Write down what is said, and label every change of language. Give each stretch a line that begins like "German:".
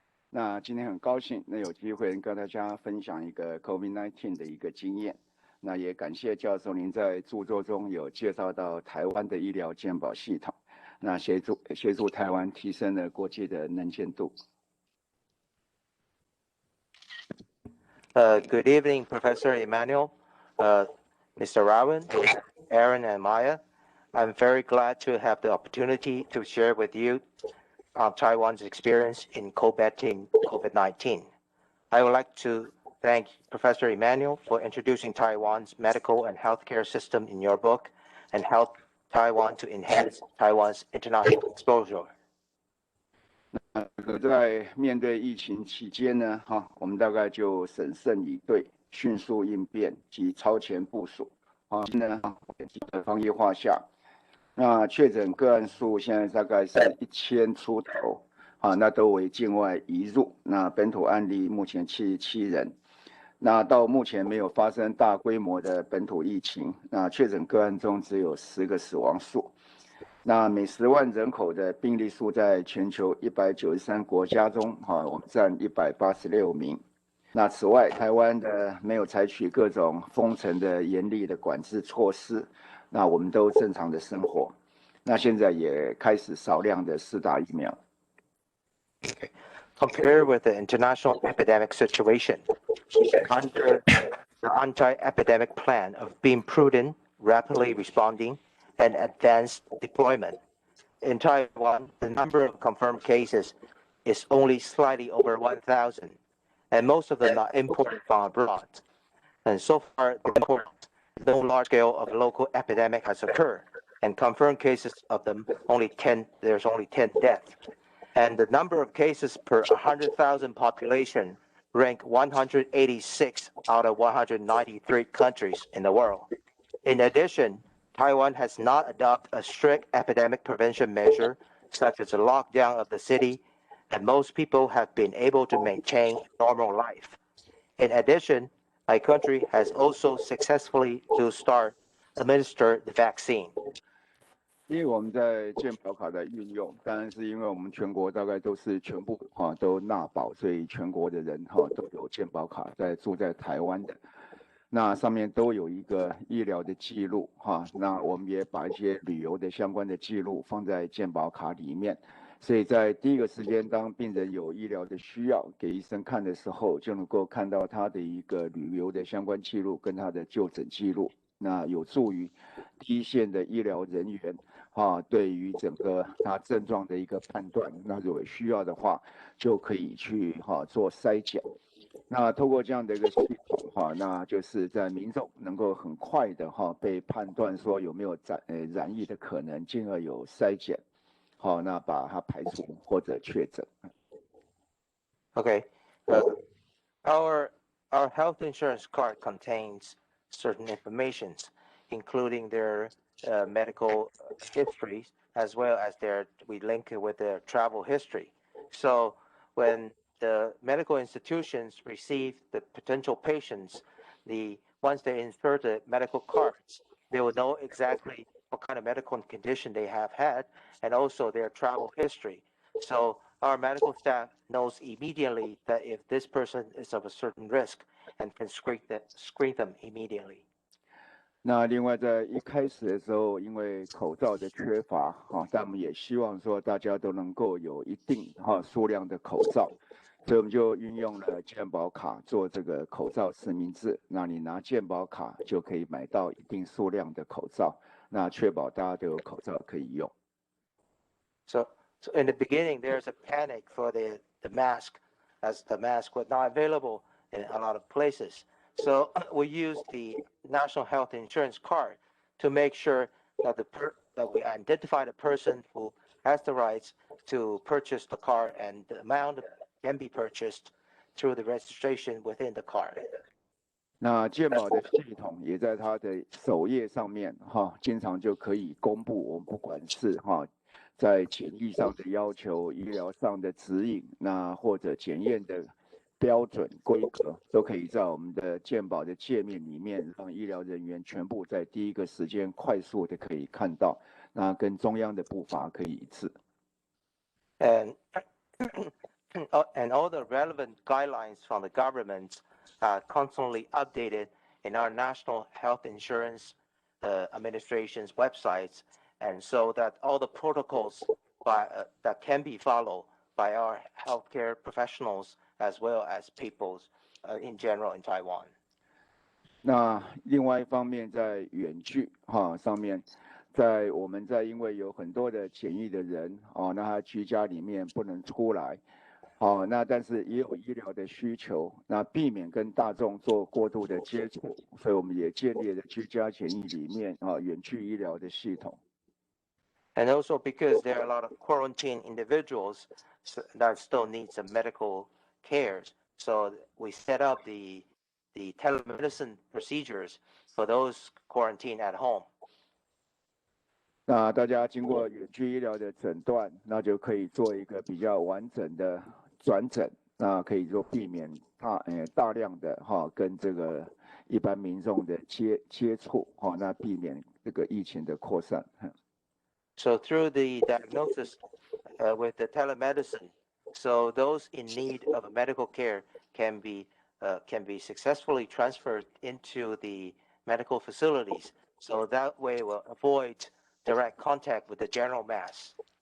Chinese: 那今天很高兴能有机会跟大家分享一个 COVID-19 的一个经验。那也感谢教授您在著作中有介绍到台湾的医疗健保系统，那协助台湾提升了国际的能见度。
English: Good evening, Professor Emanuel, Mr. Rowan, Aaron, and Maya. I'm very glad to have the opportunity to share with you Taiwan's experience in combating COVID-19. I would like to thank Professor Emanuel for introducing Taiwan's medical and healthcare system in your book and help Taiwan to enhance Taiwan's international exposure.
Chinese: 在面对疫情期间呢，我们大概就审慎以对、迅速应变及超前部署。现在呢，防疫化下，那确诊个案数现在大概是1000出头，那都为境外移入。那本土案例目前77人，那到目前没有发生大规模的本土疫情。那确诊个案中只有10个死亡数。那每10万人口的病例数在全球193国家中，我们占186名。那此外，台湾的没有采取各种封城的严厉的管制措施，那我们都正常的生活。那现在也开始少量的施打疫苗。
English: Compared with the international epidemic situation, under the anti-epidemic plan of being prudent, rapidly responding, and advanced deployment. In Taiwan, the number of confirmed cases is only slightly over 1,000, and most of them are imported from abroad. And so far, no large scale of local epidemic has occurred, and confirmed cases of them there's only 10 deaths. And the number of cases per 100,000 population rank 186 out of 193 countries in the world. In addition, Taiwan has not adopted a strict epidemic prevention measure, such as a lockdown of the city, and most people have been able to maintain normal life. In addition, my country has also successfully administer the vaccine.
Chinese: 因为我们在健保卡的运用，当然是因为我们全国大概都是全部都纳保，所以全国的人都有健保卡住在台湾的。那上面都有一个医疗的记录那我们也把一些旅游的相关的记录放在健保卡里面，所以在第一个时间，当病人有医疗的需要给医生看的时候，就能够看到他的一个旅游的相关记录跟他的就诊记录，那有助于第一线的医疗人员对于整个他症状的一个判断，那如果需要的话，就可以去做筛检。那透过这样的一个系统那就是在民众能够很快的被判断说有没有染疫的可能，进而有筛检，那把它排除或者确诊。
English: Okay, our health insurance card contains certain information, including their medical histories, as well as we link it with their travel history. So when the medical institutions receive the potential patients, once they insert the medical cards, they will know exactly what kind of medical condition they have had and also their travel history. So our medical staff knows immediately that if this person is of a certain risk and can screen them immediately.
Chinese: 那另外在一开始的时候，因为口罩的缺乏但我们也希望说大家都能够有一定数量的口罩，所以我们就运用了健保卡做这个口罩实名制。那你拿健保卡就可以买到一定数量的口罩，那确保大家都有口罩可以用。
English: So in the beginning, there's a panic for the mask, as the mask was not available in a lot of places. So we use the National Health Insurance Card to make sure that that we identify the person who has the rights to purchase the card, and the amount can be purchased through the registration within the card.
Chinese: 那健保的系统也在它的首页上面经常就可以公布我们不管是在检疫上的要求、医疗上的指引，那或者检验的标准规格，都可以在我们的健保的界面里面，让医疗人员全部在第一个时间快速的可以看到，那跟中央的步伐可以一致。
English: And and all the relevant guidelines from the government are constantly updated in our National Health Insurance Administration's websites, and so that all the protocols that can be followed by our healthcare professionals as well as people in general in Taiwan.
Chinese: 那另外一方面，在远距上面，我们因为有很多的检疫的人那他居家里面不能出来，那但是也有医疗的需求，那避免跟大众做过度的接触，所以我们也建立了居家检疫里面远距医疗的系统。
English: And also because there are a lot of quarantine individuals that still need some medical care, so we set up the telemedicine procedures for those quarantined at home.
Chinese: 那大家经过远距医疗的诊断，那就可以做一个比较完整的转诊，那可以说避免大量的跟这个一般民众的接触那避免这个疫情的扩散。
English: So through the diagnosis with the telemedicine, so those in need of medical care can be successfully transferred into the medical facilities. So that way we'll avoid direct contact with the general mass.